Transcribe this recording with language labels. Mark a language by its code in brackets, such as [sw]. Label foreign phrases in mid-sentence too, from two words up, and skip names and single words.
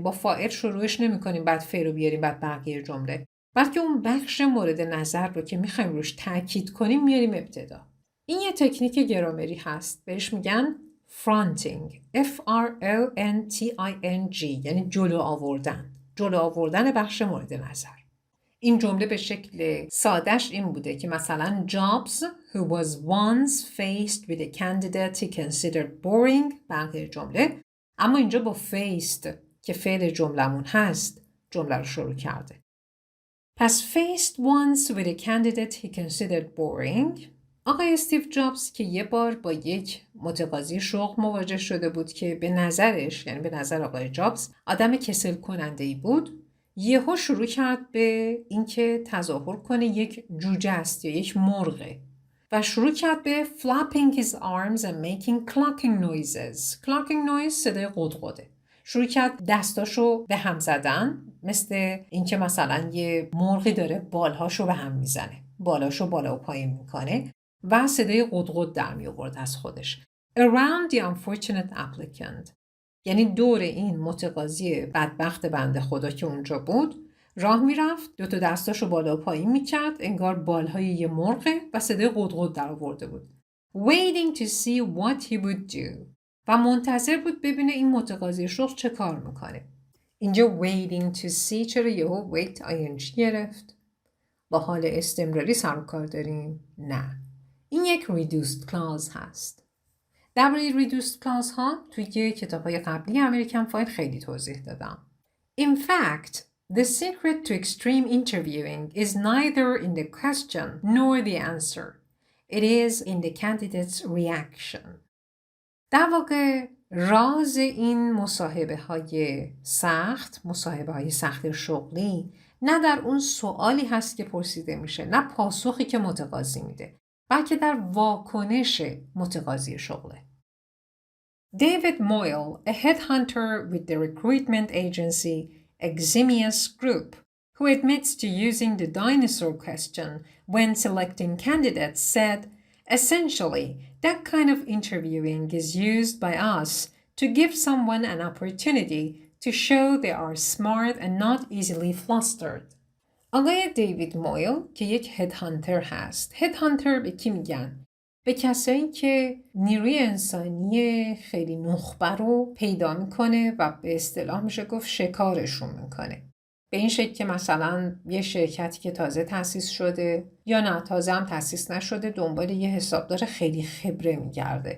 [fa] با فاعل شروعش نمی‌کنیم بعد فعل رو بیاریم بعد بقیه جمله، بلکه اون بخش مورد نظر رو که می‌خوایم روش تاکید کنیم میاریم ابتدا. این یه تکنیک گرامری هست، بهش میگن fronting. F-R-O-N-T-I-N-G یعنی جلو آوردن بخش مورد نظر. این جمله به شکل سادهش این بوده که مثلا [en] Jobs who was once faced with a candidate he considered boring [fa] بقیه جمله، اما اینجا با faced که فعل جملمون هست جمله رو شروع کرده. پس [en] faced once with a candidate he considered boring [fa] آقای استیو جابز که یه بار با یک متقاضی شغل مواجه شده بود که به نظرش، یعنی به نظر آقای جابز، آدم کسل کننده‌ای بود، یهو شروع کرد به اینکه تظاهر کنه یک جوجه است یا یک مرغه و شروع کرد به [en] flapping his arms and making clucking noises. clucking noise [fa] صدای قدقده. شروع کرد دستاشو به هم زدن، مثل اینکه مثلا یه مرغی داره بالهاشو به هم میزنه، بالاشو بالا و پایین میکنه و صدای قدقد در می آورد از خودش. [en] Around the unfortunate applicant، [fa] یعنی دور این متقاضی بدبخت بنده خدا که اونجا بود راه میرفت، دوتا دستاشو بالا و پایین میکرد، انگار بالهای یه مرغه و صدای قدقد در آورده بود. [en] Waiting to see what he would do، [fa] و منتظر بود ببینه این متقاضی شغل چه کار میکنه. اینجا [en] waiting to see [fa] چرا یهو [en] wait ing [fa] گرفت؟ با حال استمراری سر و کار داریم؟ نه. این یک [en] reduced clause [fa] هست. درباره [en] reduced clause [fa] ها توی کتاب‌های قبلی امریکن فایل خیلی توضیح دادم. [en] In fact, the secret to extreme interviewing is neither in the question nor the answer. It is in the candidate's reaction. [fa] در واقع راز این مصاحبه های سخت شغلی نه در اون سوالی هست که پرسیده میشه، نه پاسخی که متقاضی میده، بلکه در واکنش متقاضی شغله. [en] David Moyle, a headhunter with the recruitment agency Eximius Group, who admits to using the dinosaur question when selecting candidates, said, essentially, that kind of interviewing is used by us to give someone an opportunity to show they are smart and not easily flustered. [fa] آقای دیوید مویل که یک هدهانتر هست. هدهانتر به کی میگن؟ به کسایی که نیروی انسانی خیلی نخبه رو پیدا میکنه و به اصطلاح میشه گفت شکارشون میکنه. به این شکل که مثلا یه شرکتی که تازه تأسیس شده یا نه تازه هم تأسیس نشده دنبال یه حسابدار خیلی خبره میگرده.